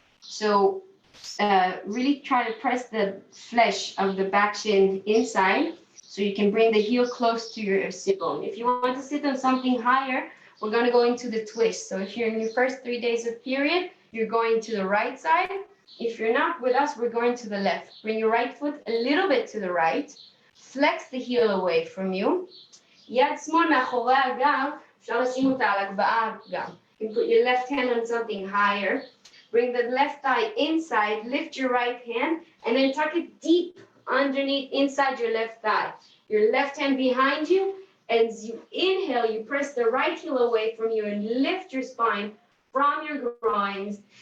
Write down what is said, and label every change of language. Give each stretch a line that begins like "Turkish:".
English: So really try to press the flesh of the back shin inside so you can bring the heel close to your sit bone. If you want to sit on something higher, we're going to go into the twist. So if you're in your first 3 days of period, you're going to the right side. If you're not with us, we're going to the left. Bring your right foot a little bit to the right. Flex the heel away from you.
Hebrew: יד שמאל מאחורי הגב, אפשר לשים אותה על הגבהה גם.
English: You can put your left hand on something higher. Bring the left thigh inside, lift your right hand, and then tuck it deep underneath inside your left thigh. Your left hand behind you. As you inhale, you press the right heel away from you and lift your spine from your groins.